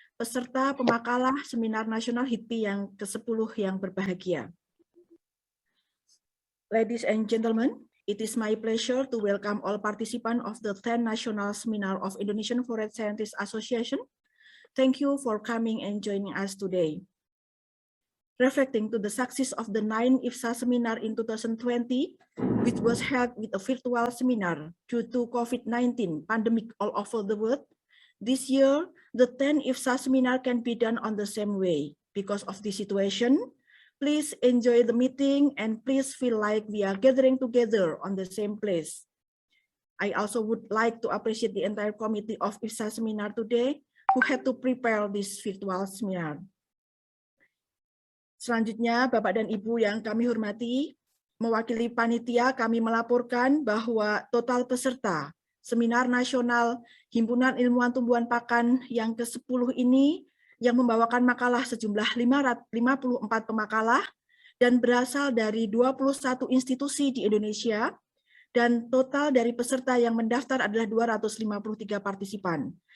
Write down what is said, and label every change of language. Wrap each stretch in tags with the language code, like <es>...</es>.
<id>peserta pemakalah Seminar Nasional HITPI yang ke-10 yang berbahagia.</id> <en>Ladies and gentlemen, it is my pleasure to welcome all participants of the 10th National Seminar of Indonesian Forest Scientists Association. Thank you for coming and joining us today. Reflecting to the success of the 9th IFSA seminar in 2020, which was held with a virtual seminar due to COVID-19 pandemic all over the world, this year, the 10th IFSA seminar can be done on the same way. Because of this situation, please enjoy the meeting and please feel like we are gathering together on the same place. I also would like to appreciate the entire committee of IFSA seminar today who had to prepare this virtual seminar.</en> <id>Selanjutnya, Bapak dan Ibu yang kami hormati, mewakili panitia kami melaporkan bahwa total peserta Seminar Nasional Himpunan Ilmuwan Tumbuhan Pakan yang ke-10 ini yang membawakan makalah sejumlah 54 pemakalah dan berasal dari 21 institusi di Indonesia, dan total dari peserta yang mendaftar adalah 253 partisipan.</id>